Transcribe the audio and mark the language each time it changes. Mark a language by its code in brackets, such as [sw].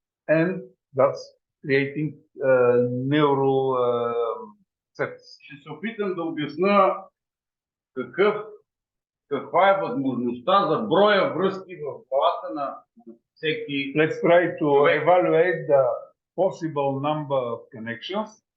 [en] And that's creating neural sets. [bg] Ще се опитам да обясна каква е възможността за броя връзки в главата на всеки. [en] Let's try to evaluate the possible number of connections.